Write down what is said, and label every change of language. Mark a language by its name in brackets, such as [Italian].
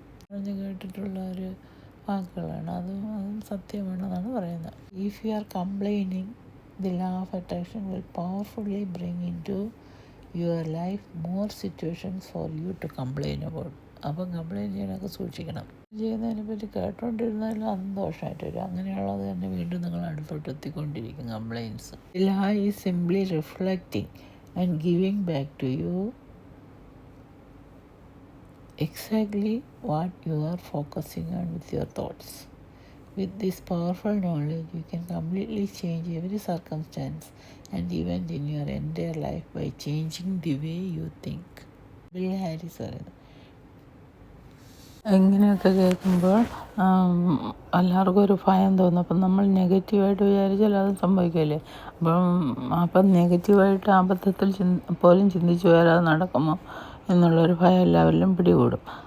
[Malayalam] പറഞ്ഞു കേട്ടിട്ടുള്ള ഒരു വാക്കുകളാണ്. അതും സത്യമാണെന്നാണ് പറയുന്നത്. [English] If you are complaining, the law of attraction will powerfully bring into your life more situations for you to complain about. [Malayalam] അപ്പം കംപ്ലൈൻറ്റ് ചെയ്യാനൊക്കെ സൂക്ഷിക്കണം. ചെയ്യുന്നതിനെ പറ്റി കേട്ടോണ്ടിരുന്നാലും അതും ദോഷമായിട്ട് വരും. അങ്ങനെയുള്ളത് തന്നെ വീണ്ടും നിങ്ങൾ അടുത്തോട്ട് എത്തിക്കൊണ്ടിരിക്കും complaints. [English] Law is simply reflecting and giving back to you exactly what you are focusing on with your thoughts. With this powerful knowledge, you can completely change every circumstance and event in your entire life by changing the way you think. [Malayalam] Bill Haris പറയുന്നത്. ഇങ്ങനെയൊക്കെ കേൾക്കുമ്പോൾ എല്ലാവർക്കും ഒരു ഭയം തോന്നും. അപ്പം നമ്മൾ നെഗറ്റീവായിട്ട് വിചാരിച്ചാൽ അത് സംഭവിക്കില്ലേ. അപ്പം നെഗറ്റീവായിട്ട് അബദ്ധത്തിൽ പോലും ചിന്തിച്ചു പോയാൽ അത് നടക്കുമോ എന്നുള്ളൊരു ഭയം എല്ലാവരിലും പിടികൂടും.